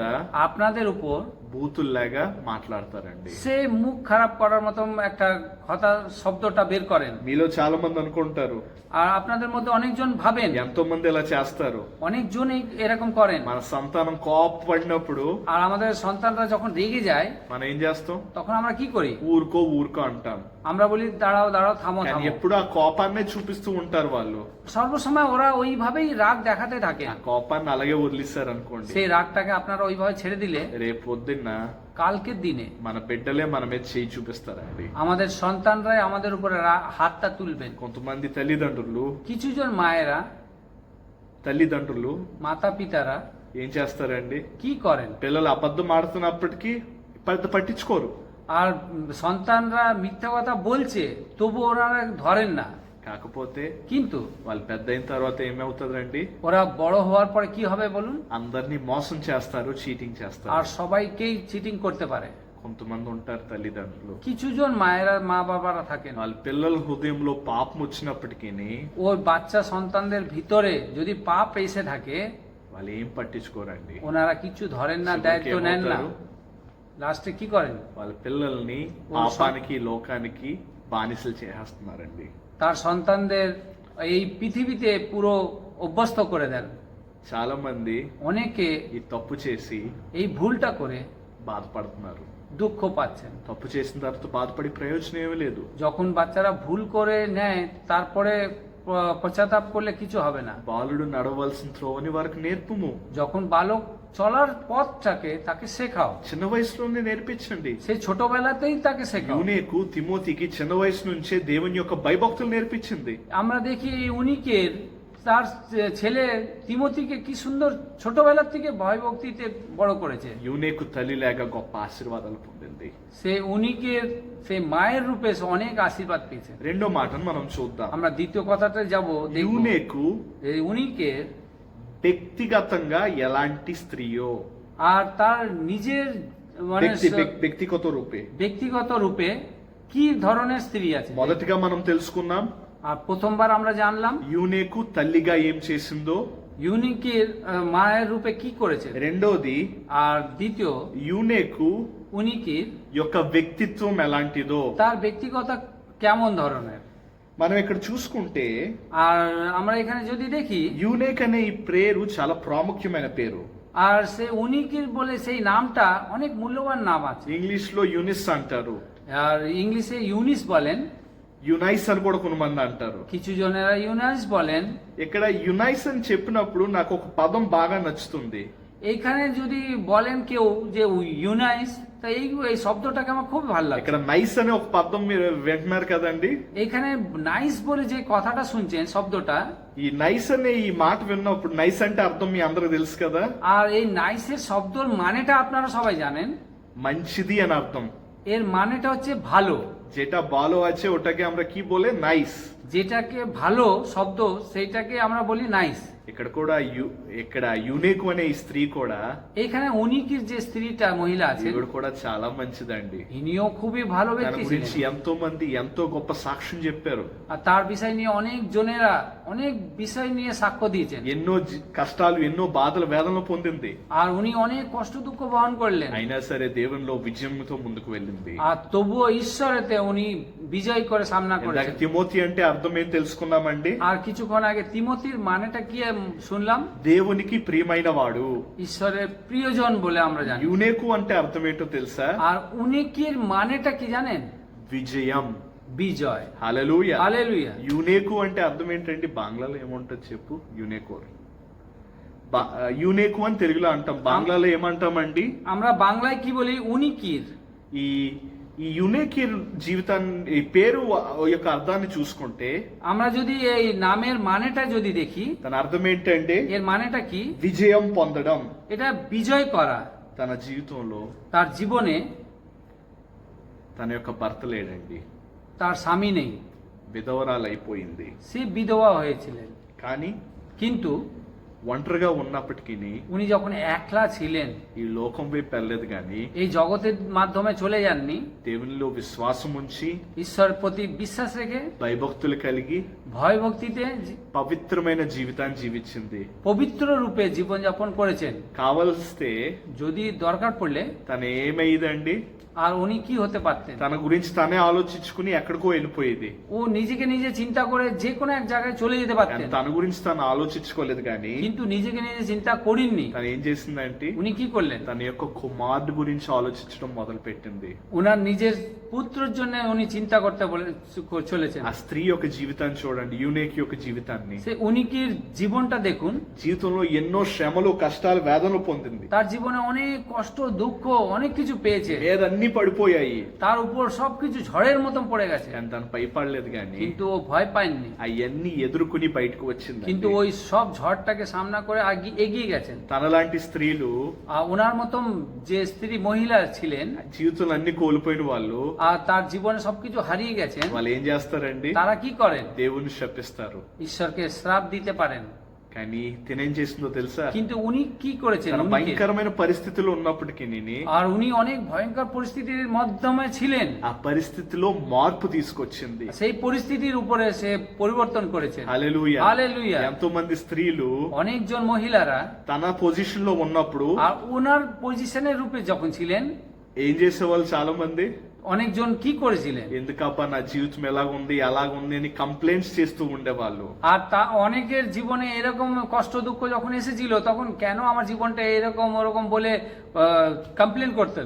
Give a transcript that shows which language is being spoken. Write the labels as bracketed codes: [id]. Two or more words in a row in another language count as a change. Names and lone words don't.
[bn] আপনাদের উপর [te] బూతుల్లాగా మాట్లాడతారండి. [bn] সে মুখ খারাপ করার মতন একটা কথা শব্দটা বের করেন। [te] మీలో చాలా మంది అనుకుంటారు, [bn] আর আপনাদের মধ্যে অনেকজন ভাবেন, [te] ఎంతో మంది ఇలా చేస్తారు. [bn] অনেকজনই এরকম করেন। [te] మన సంతానం కోపపడినప్పుడు [bn] আর আমাদের সন্তানরা যখন রেগে যায় [te] మనం ఏం చేస్తాం? [bn] তখন আমরা কি করি? [te] ఊరుకో ఊరుకో అంటాం. [bn] আমরা বলি দাঁড়াও দাঁড়াও, থামো [te] కానీ [bn] থামো। [te] ఎప్పుడు ఆ కోపాన్నే చూపిస్తూ ఉంటారు వాళ్ళు. [bn] সর্বসময় ওরা ওইভাবেই রাগ দেখাতে থাকে। [te] ఆ కోపాన్ని అలాగే వదిలిస్తారు అనుకోండి, [bn] সেই রাগটাকে আপনারা ওইভাবে ছেড়ে দিলে [te] రేపు పొద్దున్న [bn] কালকের দিনে [te] మన బిడ్డలే మన మీద చేయి చూపిస్తారండి. [bn] আমাদের সন্তানরাই আমাদের উপরে হাতটা তুলবেন। [te] కొంతమంది తల్లిదండ్రులు [bn] কিছুজন মায়েরা, মাতা পিতারা [te] ఏం చేస్తారండి? [bn] কি করেন? [te] పిల్లలు అబద్ధం ఆడుతున్నప్పటికీ పెద్ద పట్టించుకోరు. [bn] আর সন্তানরা মিথ্যা কথা বলছে তবু ওনারা ধরেন না। [te] కాకపోతే [bn] কিন্তু [te] వాళ్ళు పెద్ద అయిన తర్వాత ఏమవుతుందండి? [bn] ওরা বড় হওয়ার পরে কি হবে বলুন? [te] అందరినీ మోసం చేస్తారు, చీటింగ్ [bn] আর [te] చేస్తారు. [bn] সবাইকেই চিটিং করতে পারে। [te] కొంతమంది ఉంటారు తల్లిదండ్రులు, [bn] কিছুজন মায়েরা, মা বাবারা থাকেন, [te] వాళ్ళ పిల్లల హృదయంలో పాపం వచ్చినప్పటికీ [bn] ওই বাচ্চা সন্তানদের ভিতরে যদি পাপ এসে থাকে [te] వాళ్ళు ఏం పట్టించుకోరండి. [bn] ওনারা কিছু ধরেন না, [te] చివరికి [bn] দায়িত্ব নেন না। [te] ఏమవుతారు? [bn] লাস্টে কি করেন? [te] వాళ్ళ పిల్లల్ని పాపానికి, లోకానికి బానిసలు చేసేస్తున్నారండి. [bn] তার সন্তানদের এই পৃথিবীতে পুরো অভ্যস্ত করে দেন। [te] చాలా మంది [bn] অনেকে [te] ఈ తప్పు చేసి [bn] এই ভুলটা করে [te] బాధపడుతున్నారు. [bn] দুঃখ পাচ্ছেন। [te] తప్పు చేసిన తర్వాత బాధపడి ప్రయోజనం ఏమీ లేదు. [bn] যখন বাচ্চারা ভুল করে নেয় তারপরে পশ্চাতাপ করলে কিছু হবে না। [te] బాలుడు నడవలసిన త్రోవని వారికి నేర్పుము. [bn] যখন বালক চলার পথটাকে তাকে শেখাও, [te] చిన్న వయసులోనే నేర్పించండి. [bn] সেই ছোটবেলাতেই তাকে শেখাও। [te] యూనేకు తిమోతికి చిన్న వయసు నుంచే దేవుని యొక్క భయభక్తులు నేర్పించింది. [bn] আমরা দেখি উনিকের তার ছেলে তিমোথিকে কি সুন্দর ছোটবেলার থেকে ভয় ভক্তিতে বড় করেছে। [te] యూనేకు తల్లిలాగా గొప్ప ఆశీర్వాదాలు పొందింది. [bn] সে উনিকের সেই মায়ের রূপে সে অনেক আশীর্বাদ পেয়েছে। [te] రెండో మాటను మనం చూద్దాం. [bn] আমরা দ্বিতীয় কথাতে যাব। [te] యూనేకు [bn] এই উনিকের [te] వ్యక్తిగతంగా ఎలాంటి స్త్రీయో, [bn] আর তার নিজের মানে [te] వ్యక్తిగత రూపే, [bn] ব্যক্তিগত রূপে কি ধরনের স্ত্রী আছে। [te] మొదటిగా మనం తెలుసుకున్నాం [bn] আর প্রথমবার আমরা জানলাম [te] యూనేకు తల్లిగా ఏం చేసిందో, [bn] ইউনিকের মায়ের রূপে কি করেছে। [te] రెండోది [bn] আর দ্বিতীয় [te] యూనేకు [bn] উনিকের [te] యొక్క వ్యక్తిత్వం ఎలాంటిదో, [bn] তার ব্যক্তিগত কেমন ধরনের। [te] మనం ఇక్కడ చూసుకుంటే [bn] আর আমরা এখানে যদি দেখি [te] యూనేక్ అనే ఈ పేరు చాలా ప్రాముఖ్యమైన పేరు. [bn] আর সে উনিকির বলে সেই নামটা অনেক মূল্যবান নাম আছে। [te] ఇంగ్లీష్ లో యూనిస్ అంటారు, [bn] আর ইংলিশে ইউনিস বলেন, [te] యునైస్ అని కూడా కొంతమంది అంటారు. [bn] কিছু জনেরা ইউনাইস বলেন। [te] ఇక్కడ యునైస్ అని చెప్పినప్పుడు నాకు ఒక పదం బాగా నచ్చుతుంది. [bn] এইখানে যদি বলেন কেউ যে ইউনাইস, তা এই শব্দটাকে আমার খুব ভালো লাগে। [te] ఇక్కడ నైస్ అనే ఒక పదం మీరు వింటున్నారు కదండి. [bn] এইখানে নাইস বলে যে কথাটা শুনছেন শব্দটা, [te] ఈ నైస్ అనే ఈ మాట విన్నప్పుడు నైస్ అంటే అర్థం మీ అందరికి తెలుసు కదా, [bn] আর এই নাইসের শব্দর মানেটা আপনারা সবাই জানেন। [te] మంచిది అని అర్థం. [bn] এর মানেটা হচ্ছে ভালো। যেটা ভালো আছে ওটাকে আমরা কি বলে নাইস. যেটাকে ভালো শব্দ সেইটাকে আমরা বলি নাইস। [te] ఇక్కడ కూడా ఇక్కడ యునేక్ అనే ఈ స్త్రీ కూడా [bn] এইখানে উনিকির যে স্ত্রীটা মহিলা আছে, [te] ఈవిడ కూడా చాలా మంచిదండి. [bn] ইনিও খুবই ভালো [te] తన [bn] ব্যক্তি [te] గురించి [bn] ছিলেন। [te] ఎంతో మంది ఎంతో గొప్ప సాక్ష్యం చెప్పారు. [bn] আর তার বিষয় নিয়ে অনেক জনেরা অনেক বিষয় নিয়ে সাক্ষ্য দিয়েছেন। [te] ఎన్నో కష్టాలు ఎన్నో బాధలు వేదనలు పొందింది. [bn] আর উনি অনেক কষ্ট দুঃখ বহন করলেন, [te] అయినా సరే దేవునిలో విజయంతో ముందుకు వెళ్ళింది. [bn] আর তবুও ঈশ্বরেতে উনি বিজয় করে সামনা [te] ఇందాక [bn] করেছেন। [te] తిమోతి అంటే అర్థం ఏం తెలుసుకున్నామండి. [bn] আর কিছুক্ষণ আগে তিমোথির মানেটা কি শুনলাম, [te] దేవునికి ప్రియమైన వాడు. [bn] ঈশ্বরের প্রিয়জন বলে আমরা জানি। [te] యునేకు అంటే అర్థం ఏంటో తెలుసా? [bn] আর উনিকির মানেটা কি জানেন? [te] విజయం. [bn] বিজয়। [te] హల్లెలూయా. [bn] হালেলুয়া। [te] యునేకు అంటే అర్థం ఏంటండి? బాంగ్లాలో ఏమంటుంది చెప్పు? యునేకోర్. యునేకు అని తెలుగులో అంటాం, బాంగ్లాలో ఏమంటామండి? [bn] আমরা বাংলায় কি বলি? উনিকির। [te] ఈ ఈ యునేకిర్ జీవితాన్ని, ఈ పేరు యొక్క అర్థాన్ని చూసుకుంటే [bn] আমরা যদি এই নামের মানেটা যদি দেখি, [te] తన అర్థం ఏంటంటే [bn] এর মানেটা কি? [te] విజయం పొందడం. [bn] এটা বিজয় করা। [te] తన జీవితంలో [bn] তার জীবনে [te] తన యొక్క భర్త లేడండి, [bn] তার স্বামী নেই, [te] విధవరాలు అయిపోయింది. [bn] সে বিধবা হয়েছিলেন। [te] కానీ [bn] কিন্তু [te] ఒంటరిగా ఉన్నప్పటికీ [bn] উনি যখন একলা ছিলেন, [te] ఈ లోకం వైపు వెళ్ళలేదు కానీ [bn] এই জগতের মাধ্যমে চলে যাননি, [te] దేవునిలో విశ్వాసం ఉంచి [bn] ঈশ্বর প্রতি বিশ্বাস রেখে [te] భయభక్తులు కలిగి [bn] ভয় ভক্তিতে [te] పవిత్రమైన జీవితాన్ని జీవించింది. [bn] পবিত্র রূপে জীবনযাপন করেছেন। [te] కావలిస్తే [bn] যদি দরকার পড়লে, [te] తను ఏమైందండి? [bn] আর উনি কি হতে পারতেন? [te] తన గురించి తనే ఆలోచించుకుని ఎక్కడికో వెళ్ళిపోయేది. [bn] ও নিজেকে নিজে চিন্তা করে যে কোনো এক জায়গায় চলে যেতে পারতেন, [te] తన గురించి తను ఆలోచించుకోలేదు కానీ [bn] কিন্তু নিজেকে নিজে চিন্তা করেননি। [te] తను ఏం చేసిందంటే [bn] উনি কি করলেন? [te] తన యొక్క కుమారుడు గురించి ఆలోచించడం మొదలు పెట్టింది. [bn] ওনার নিজের পুত্রের জন্য উনি চিন্তা করতে চলেছেন। [te] ఆ స్త్రీ యొక్క జీవితాన్ని చూడండి, యూనేక్ యొక్క జీవితాన్ని. [bn] সে উনিকির জীবনটা দেখুন। [te] జీవితంలో ఎన్నో శ్రమలు, కష్టాలు, వేదనలు పొందింది. [bn] তার জীবনে অনেক কষ্ট দুঃখ অনেক কিছু পেয়েছে, [te] ఏదన్నీ పడిపోయాయి, [bn] তার উপর সবকিছু ঝড়ের মতন পড়ে গেছে, [te] కానీ తను భయపడలేదు కానీ [bn] কিন্তু ও ভয় পায়নি। [te] అవన్నీ ఎదుర్కొని బయటకు వచ్చింది. [bn] কিন্তু ওই সব ঝড়টাকে সামনা করে এগিয়ে গেছেন। [te] తనలాంటి স্త్రీలు, [bn] আর ওনার মতন যে স্ত্রী মহিলা ছিলেন, [te] జీవితంలో అన్ని కోల్పోయిన వాళ్ళు, [bn] আর তার জীবনে সবকিছু হারিয়ে গেছেন, [te] వాళ్ళు ఏం చేస్తారండి? [bn] তারা কি করেন? [te] దేవుని శపిస్తారు. [bn] ঈশ্বরকে শ্রাপ দিতে পারেন। [te] కానీ తినేం చేసిందో తెలుసా? [bn] কিন্তু উনি কি করেছেন? [te] తన [bn] উনি কে? [te] భయంకరమైన పరిస్థితుల్లో ఉన్నప్పటికీ [bn] আর উনি অনেক ভয়ঙ্কর পরিস্থিতির মাধ্যমে ছিলেন, [te] ఆ పరిస్థితిలో మార్పు తీసుకొచ్చింది. [bn] সেই পরিস্থিতির উপরে সে পরিবর্তন করেছেন। [te] హల్లెలూయా. [bn] হালেলুয়া। [te] ఎంతో మంది స్త్రీలు [bn] অনেকজন মহিলারা [te] తన పొజిషన్ లో ఉన్నప్పుడు [bn] আর ওনার পজিশনের রূপে যখন ছিলেন, [te] ఏం చేసేవాళ్ళు చాలా మంది? [bn] অনেকজন কি করেছিলেন? [te] ఎందుకప్ప నా జీవితం ఎలాగుంది అలాగుంది అని కంప్లైంట్స్ చేస్తూ ఉండేవాళ్ళు. [bn] আর তা অনেকের জীবনে এরকম কষ্ট দুঃখ যখন এসেছিল, তখন কেন আমার জীবনটা এরকম ওরকম বলে কমপ্লেন করতেন।